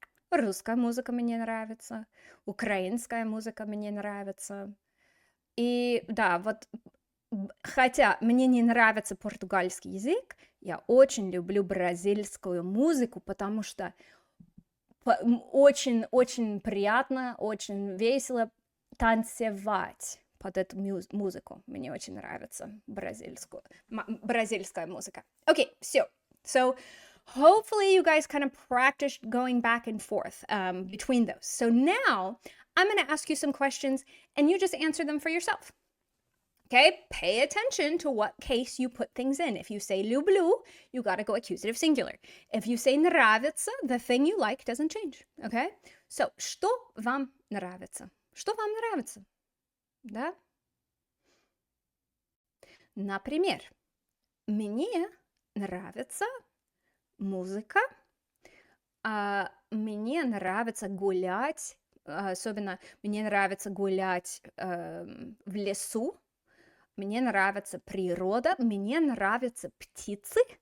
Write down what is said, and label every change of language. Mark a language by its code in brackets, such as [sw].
[ru] Русская музыка мне нравится, украинская музыка мне нравится, и да, вот, хотя мне не нравится португальский язык, я очень люблю бразильскую музыку, потому что очень приятно, очень весело танцевать под эту музыку. Мне очень нравится бразильская музыка. [en] Okay, so hopefully you guys kind of practiced going back and forth between those. So now I'm going to ask you some questions and you just answer them for yourself. Okay, pay attention to what case you put things in. If you say люблю, you got to go accusative singular. If you say нравится, the thing you like doesn't change. Okay? [ru] So, что вам нравится? Что вам нравится? Да? Например, мне нравится музыка, мне нравится гулять, особенно мне нравится гулять в лесу, мне нравится природа, мне нравятся птицы,